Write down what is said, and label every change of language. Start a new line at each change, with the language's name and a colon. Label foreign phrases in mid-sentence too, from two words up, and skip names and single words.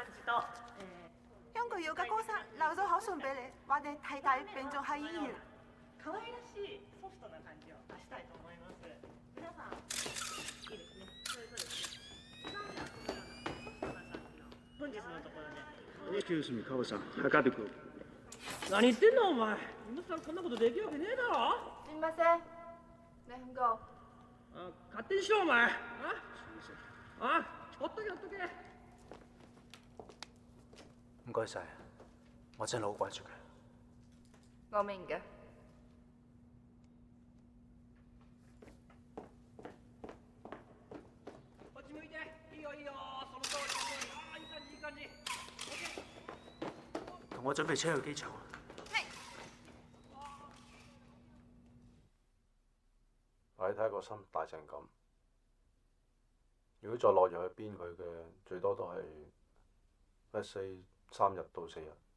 Cantonese: 根據要嘅公司留咗口信俾你，話你替代病咗喺醫院。
Japanese: 可愛らしいソフトな感じを出したいと思います。皆さん、いいですね。そうですね。普段はこのようなソフトな感じの本日のところで。
English: Excuse me,
Japanese: カオさん。測ってくる。何言ってんのお前。今さらこんなことできるわけねえだろ。すみません。
English: Let him go。
Japanese: 勝手にしろお前。ほっとけほっとけ。
Cantonese: 唔該晒，我真係好掛住佢。我明嘅。
Japanese: こっち向いて。いいよいいよ。その通りその通り。いい感じいい感じ。
Cantonese: 同我準備車去機場。你睇個心大成咁，如果再落藥去鞭佢嘅，最多都係3日到4日。